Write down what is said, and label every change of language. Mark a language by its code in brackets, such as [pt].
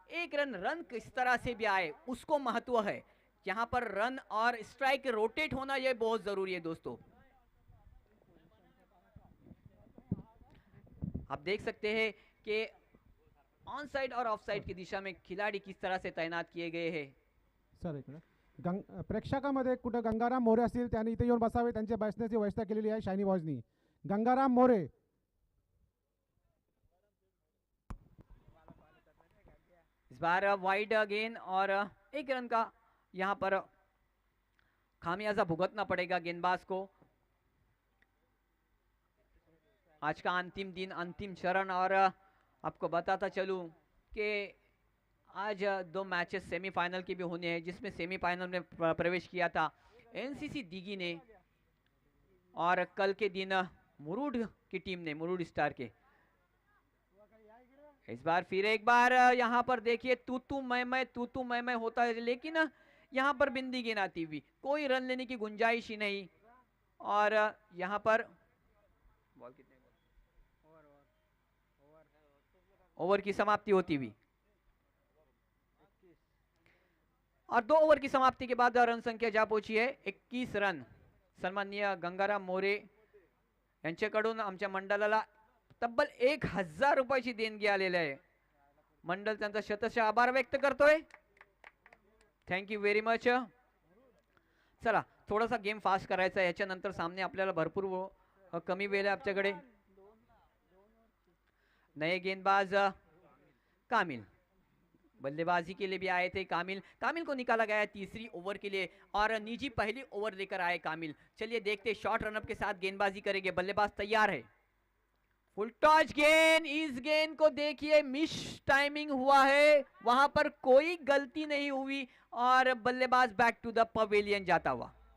[hi] 1 run किस तरह से भी आए उसको महत्व है। यहां पर रन और स्ट्राइक रोटेट होना यह बहुत जरूरी है दोस्तों। आप देख सकते हैं कि ऑन साइड और ऑफ साइड की दिशा में खिलाड़ी किस तरह से तैनात किए गए हैं। [mr] सर इकडे प्रेक्षकामध्ये कुठं गंगाराम मोरे असतील त्यांनी इथे येऊन बसावे, त्यांच्या बसण्याची व्यवस्था केलेली आहे शायनी बॉयजनी। गंगाराम मोरे। [hi] इस बार वाइड गेंद और 1 रन का यहां पर खामियाजा भुगतना पड़ेगा गेंदबाज को। आज का अंतिम दिन, अंतिम चरण, और आपको बताता चलूं कि आज 2 मैचेस सेमीफाइनल के भी होने हैं, जिसमें सेमीफाइनल में प्रवेश किया था एनसीसी दीगी ने, और कल के दिन मुरुड की टीम ने, मुरुड स्टार के। इस बार फिर एक बार यहाँ पर देखिए तू तू मैं होता है, लेकिन यहाँ पर बिंदी गेंद आती हुई, कोई रन लेने की गुंजाइश ही नहीं। और यहाँ पर बॉल कितने ओवर की समाप्ति होती हुई, और 2 ओवर की समाप्ति के बाद रन संख्या जा पहुंची है 21 रन। [mr] सन्माननीय गंगाराम मोरे यांच्याकडून आमच्या मंडळाला तब्बल 1000 रुपयाची देणगी आलेली आहे। मंडळ त्यांचा शतशः आभार व्यक्त करतोय। [en] Thank you very much. [mr] चला थोडासा गेम फास्ट करायचा आहे, याच्यानंतर सामने आपल्याला भरपूर कमी वेळ आहे आपल्याकडे. [hi] नए गेंदबाज कामिल बल्लेबाजी के लिए भी आए थे. कामिल कामिल को निकाला गया है तीसरी ओवर के लिए और निजी पहली ओवर लेकर आए कामिल. चलिए देखते शॉर्ट रनअप के साथ गेंदबाजी करेंगे. बल्लेबाज तैयार है. फुल टॉस गेंद, इस गेंद को देखिए मिस टाइमिंग हुआ है, वहां पर कोई गलती नहीं हुई और बल्लेबाज बैक टू द पवेलियन जाता हुआ.